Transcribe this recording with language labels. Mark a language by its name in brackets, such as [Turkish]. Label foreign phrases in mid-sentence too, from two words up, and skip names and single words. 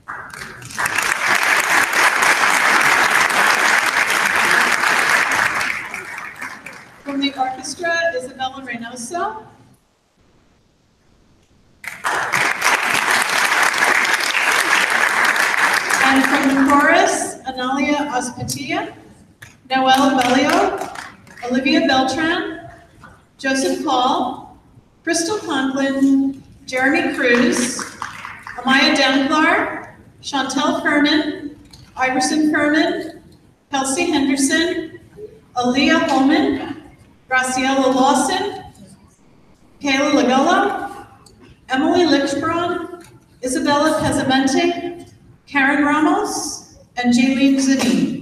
[English] From the orchestra, Isabella Reynoso. And from the chorus, Analia Ospitia, Noelle Bellio, Olivia Beltran, Joseph Paul, Crystal Conklin, Jeremy Cruz, Amaya Danklar, Chantel Furman, Iverson Furman, Kelsey Henderson, Aaliyah Holman, Graciela Lawson, Kayla Lagola, Emily Lichbron, Isabella Pesamente, Karen Ramos, and Jaylene Zini.